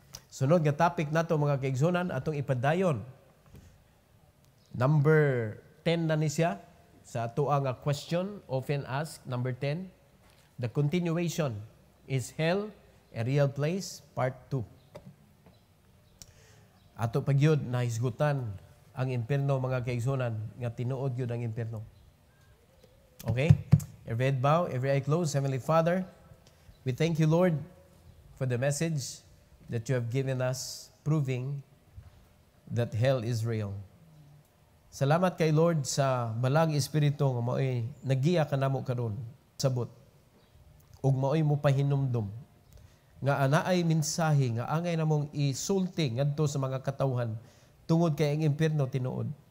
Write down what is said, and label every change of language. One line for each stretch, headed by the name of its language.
Cebuano: Sunod nga topic nato mga kaigsunan atong ipadayon. Number 10 na ni siya sa ato nga
English: question often asked. Number 10, the continuation, is hell a real place? Part 2.
Cebuano: Ato pagyud na hisgutan ang impierno mga kaigsunan nga tinuod gyud ang impierno. Okay?
English: Every head bow, every eye closed. Heavenly Father, we thank you, Lord, for the message that you have given us, proving that hell is real.
Cebuano: Salamat kay Lord sa balang espiritu nga mao'y nagiya kanamo karon sabot ug mao'y mo pahinumdum nga anaay mensahe nga angay namong isulti ngadto sa mga katawhan tungod kay ang impierno tinuod.